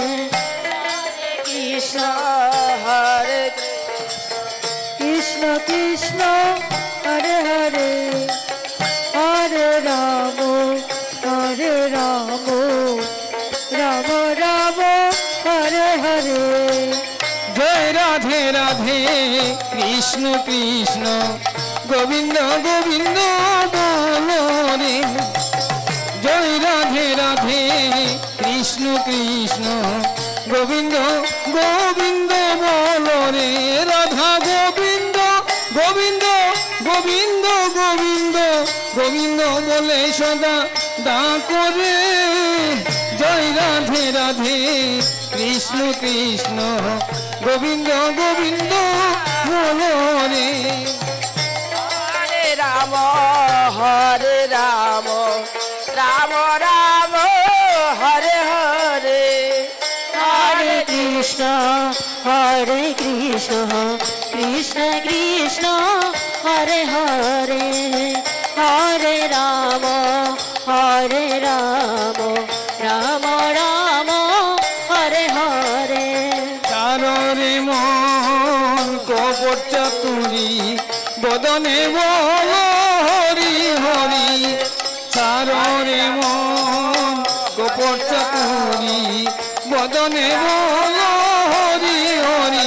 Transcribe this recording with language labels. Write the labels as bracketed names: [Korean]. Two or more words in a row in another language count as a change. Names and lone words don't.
[Sanskrit] কৃষ্ণ হরে Krishna Krishna Hare Hare Hare Rama Rama Rama Hare Hare [Bangla] জয় রাধে রাধে কৃষ্ণ কৃষ্ণ গোবিন্দ গোবিন্দ বলো রে জয় রাধে রাধে কৃষ্ণ কৃষ্ণ গোবিন্দ গোবিন্দ বলো রে রাধা গোবিন্দ গোবিন্দ গোবিন্দ গোবিন্দ গোবিন্দ বলে সদা ডাকো রে জয় রাধে রাধে কৃষ্ণ কৃষ্ণ গোবিন্দ গোবিন্দ বলো রে [Sanskrit] হরে রাম রাম রাম হরে হরে Hare Krishna Krishna Krishna Hare Hare Hare Rama Rama Rama Hare Hare [Bangla] চাররে মন কপট চাতুরি বদনে বলো হরি হরি চাররে মন কপট চাতুরি বদনে বলো হরি হরি